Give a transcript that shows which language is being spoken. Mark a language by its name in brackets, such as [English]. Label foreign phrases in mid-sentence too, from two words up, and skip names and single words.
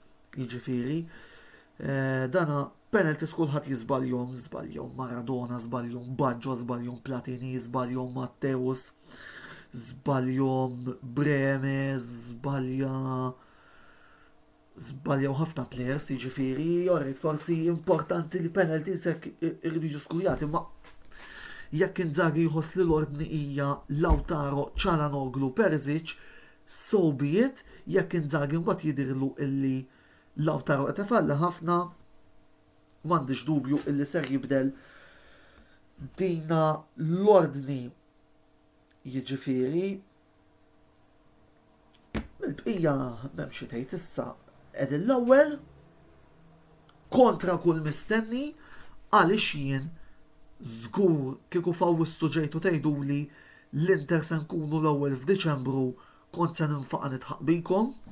[Maltese] Jiġifieri dana penalties kulħadd jiżbaljhom Maradona, żbaljhom Baggio, żbaljhom Platini, żbaljhom Matteus, żbaljhom Breme, żbaljaw ħafna players, jiġifieri, jorrit forsi importanti li penalties hekk irridu jiġu skurjati, ma jekk Inzaghi jħoss li l-ordni hija Lautaro, Çalhanoğlu, Perisic, [English] so be it, [Maltese] jekk Inzaghi mbagħad jidhirlu illi Lautaro qed ifalli ħafna, m'għandix dubju illi ser jibdel dina l-ordni. Jiġifieri il-bqija m'hemm xi tgħid issa qegħdin l-ewwel kontra kull mistenni għaliex jien żgur kieku fawwissu ġejtu tgħiduli l-Inter se nkunu l-ewwel f'Diċembru kont se ninfaqa' nitħaq bikom.